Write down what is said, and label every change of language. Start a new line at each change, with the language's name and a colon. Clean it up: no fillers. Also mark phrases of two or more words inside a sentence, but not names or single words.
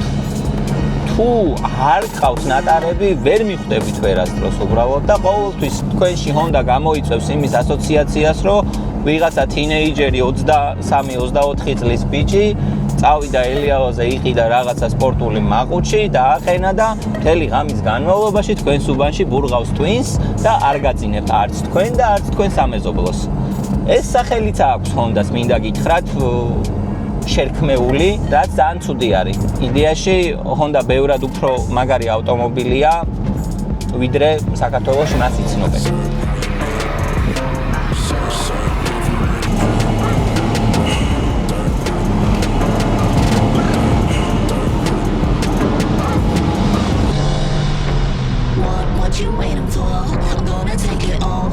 Georgian: თუ არ გყავს ნატარები, ვერ მიხვდებით ვერასდროს უბრალოდ და ყოველთვის თქვენში Honda გამოიწვევს იმის ასოციაციას, რომ ვიღაცა თინეიჯერი 23-24 წლის ბიჭი წავიდა ელიავაზე, იყიდა რაღაცა სპორტული მაყუჩი და აყენა და მთელი ღამის განმავლობაში თქვენს უბანში ბურღავს twins და არ გაძინებთ არც თქვენ და არც თქვენ სამეზობლოს. ეს სახელიც აქვს Honda-ს, მინდა გითხრათ, შერქმეული, რაც ძალიან ცუდი არის. იდეაში Honda ბევრად უფრო მაგარი ავტომობილია, ვიდრე საქართველოში მას იცნობენ.
English: What you waiting for? I'm gonna take it off.